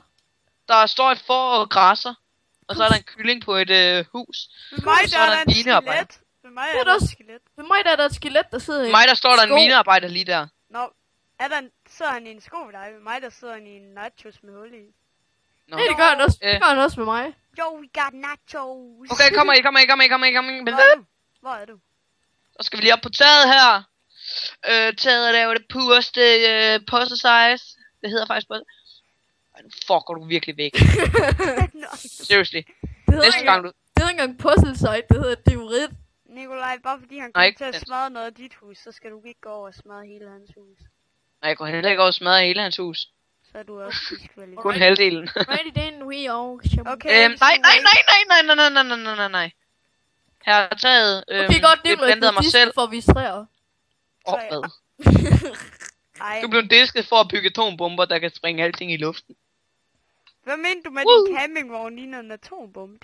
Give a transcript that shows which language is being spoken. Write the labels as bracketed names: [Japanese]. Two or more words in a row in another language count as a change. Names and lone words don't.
[Danish] Der står et får og græsser. Og så er der en kylling på et hus. Ved mig, så der er er der der en en minearbejder. skelet. Ved mig Det er er der også- et skelet. Ved mig der er der et skelet, der sidder i For mig der står der en sko. minearbejder lige der. Nå, sidder han i en sko ved dig? Ved mig, der sidder han i en nachos med hul i. Nå. Nej, det gør han også. Det gør han også med mig. [English] Yo, we got nachos. [Danish] Okay, kom i. Hvor er du? Så skal vi lige op på taget her. Taget er jo det pureste [English] puzzle size. [Danish] Det hedder faktisk puzzle. Ej, nu fucker du virkelig væk. Nå, Seriously. Det hedder Næste ikke gang du... det hedder ikke engang [English] puzzle site, [Danish] det hedder diorit. Nikolaj, bare fordi han Nej, kommer til at ikke- smadre noget af dit hus, så skal du ikke gå over og smadre hele hans hus. Nej, jeg går heller ikke over og smadre hele hans hus. Så er du også diskvalificeret. Kun halvdelen. [English] Righty then, we all shall... [Danish] Okay, Nej. Her er taget. Okay, godt, det Nikolaj, plantede du mig er selv. disket for at vise træer. Hvad? Ej, Du blev disket for at bygge atombomber, der kan springe alting i luften. hvad mener du med din campingvogn ligner en atombombe?